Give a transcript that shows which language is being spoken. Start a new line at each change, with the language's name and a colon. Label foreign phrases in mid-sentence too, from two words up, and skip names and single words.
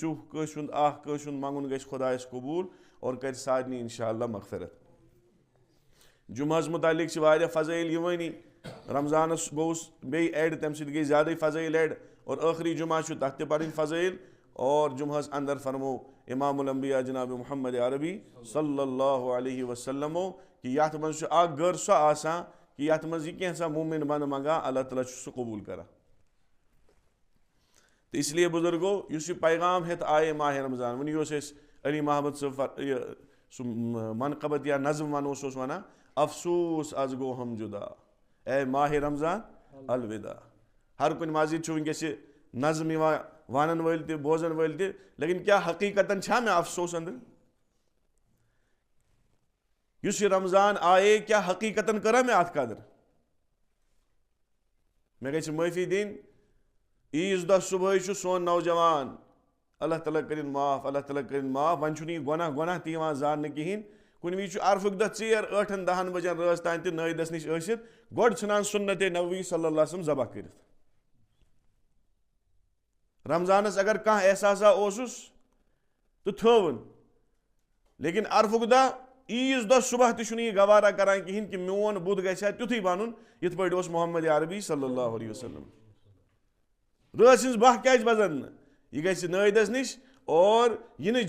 Kashmiri: چُھ کٲنٛسہِ ہُنٛد اکھ کٲنٛسہِ ہُنٛد منٛگُن گژھِ خۄدایس قبوٗل اور کرِ سارنٕے
Arabic: انشاء اللہ
Kashmiri: مغفرت جمعہس متعلق چھِ واریاہ فضٲیل یِوٲنی رمضانس گوٚوُس بیٚیہِ ایڈ تمہِ سۭتۍ گٔے زیادے فضٲیل ایڈ اور ٲخری جمعہ چھُ تتھ تہِ پرٕنۍ فضٲیل اور جمعہس اندر فرمو امام الانبیاء جناب محمد عربی
Arabic: صلی اللہ علیہ وسلمو
Kashmiri: کہ یتھ منٛز چھُ اکھ گٔر سۄ آسان کہ یتھ منٛز یہِ کینٛژھا مومِن بنہٕ منٛگان اللہ تعالیٰ چھُ سُہ قبوٗل کران تہٕ اس لیے بُزرگو یُس یہِ پیغام ہیٚتھ آیے ماہِ رمضان وٕنی اوس اَسہِ علی محمد صٲب یہِ سُہ منقبت یا نظم ونو سُہ اوس ونان افسوٗس آز گوٚو ہم جُدا اے ماہِ رمضان الوداع ہر کُنہِ مسجد چھُ وٕنکیٚس یہِ نظم یِوان ونن وٲلۍ تہِ بوزن وٲلۍ تہِ لیکن کیاہ حقیٖقتن چھا مےٚ افسوس أنٛدرٕ یُس یہِ رمضان آیے کیاہ حقیٖقتن کٔرا مےٚ اتھ قدر مےٚ گژھِ معٲفی دِنۍ عیٖز دۄہ صُبحٲے چھُ سون نوجوان اللہ تعالیٰ کٔرِنۍ معاف اللہ تعالیٰ کٔرِنۍ معاف وۄنۍ چھُنہٕ یہِ گۄناہ تہِ یِوان زاننہٕ کِہیٖنۍ کُنہِ وِزِ چھُ عرفُک دۄہ ژیر 8-10 بجن رٲژ تانۍ تہِ نٲیدس نِش ٲسِتھ گۄڈٕ ژھٕنان سُنتِ نبوی
Arabic: صلی اللہ علیہ وسلم
Kashmiri: ذبح کٔرِتھ رمضانس اگر کانٛہہ احساسا اوسُس تہٕ تھٲوٕن لیکن عرفُک دۄہ عیٖز دۄہ صبح تہِ چھُنہٕ یہِ گوارا کران کِہیٖنۍ کہِ میون بُدھ گژھِ ہا تیُتھُے بنُن یِتھ پٲٹھۍ اوس محمد عربی
Arabic: صلی اللہ علیہ وسلم
Kashmiri: رٲژ ہٕنٛز باہ کیازِ بزن نہٕ یہِ گژھِ نٲیدس نِش اور یہِ نہٕ